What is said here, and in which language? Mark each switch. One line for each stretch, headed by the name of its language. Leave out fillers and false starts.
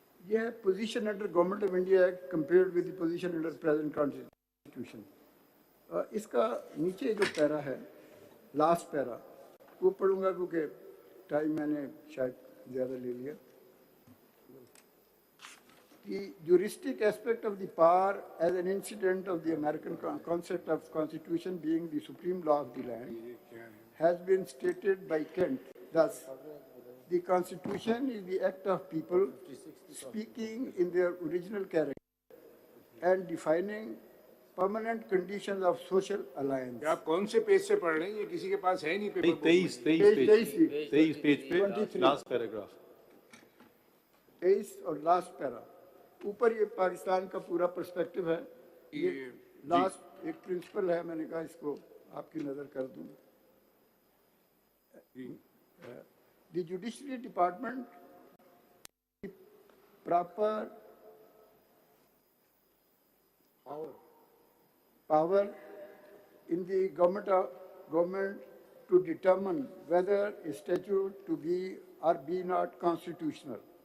Hindi: यह है
English: Position under government of India act compared with the position under present constitution.
Hindi: इसका नीचे जो पैरा है, लास्ट पैरा, वो पढ़ूंगा क्योंकि टाइम मैंने शायद ज़्यादा ले लिया.
English: The juristic aspect of the power as an incident of the American concept of constitution being the supreme law of the land has been stated by Kent. Thus, the constitution is the act of people speaking in their original character and defining permanent conditions of social alliance.
Hindi: आप कौन से page से पढ़ रहे हैं? ये किसी के पास है नहीं पेपर. 23 पेज पे 23 लास्ट पैराग्राफ. 23 और लास्ट पैरा. ऊपर ये पाकिस्तान का पूरा पर्सपेक्टिव है. ये लास्ट एक प्रिंसिपल है, मैंने कहा इसको आपकी नजर कर दूं.
English: The judiciary department proper power in the government to determine whether a statute to be or be not constitutional.